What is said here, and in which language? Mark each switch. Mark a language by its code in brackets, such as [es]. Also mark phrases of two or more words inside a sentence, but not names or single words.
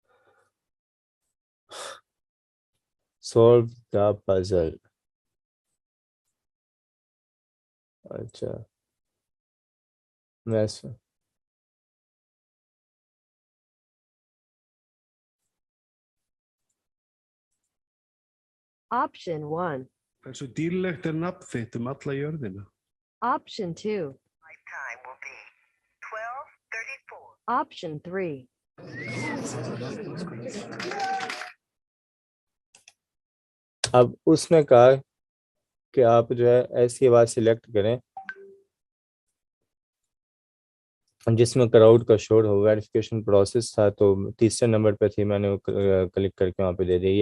[en] Solve the puzzle. [hi] अच्छा, मैं [en] Option 1. [is] Hversu dýrlegt nafn þitt alla jörðina? [en] Option 2. My time will be 12:34. Option 3. [hi] अब उसने कहा कि आप जो है ऐसी आवाज़ सिलेक्ट करें जिसमें क्राउड का शोर हो। [en] verification process [hi] था तो तीसरे नंबर पे थी, मैंने वो क्लिक करके वहाँ पे दे दिया।